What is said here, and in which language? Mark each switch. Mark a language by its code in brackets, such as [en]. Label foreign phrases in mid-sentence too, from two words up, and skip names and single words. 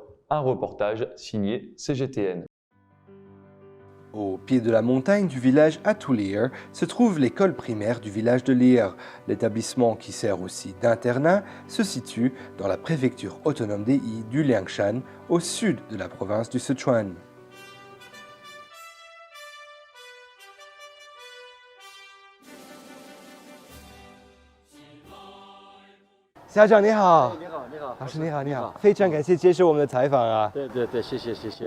[fr] Un reportage signé CGTN. Au pied de la montagne du village Atulir se trouve l'école primaire du village de Lire. L'établissement, qui sert aussi d'internat, se situe dans la préfecture autonome des Yi du Liangshan, au sud de la province du Sichuan. [zh] 家长你好，你好，你好，老师你好，你好，非常感谢接受我们的采访啊。对对对，谢谢谢谢。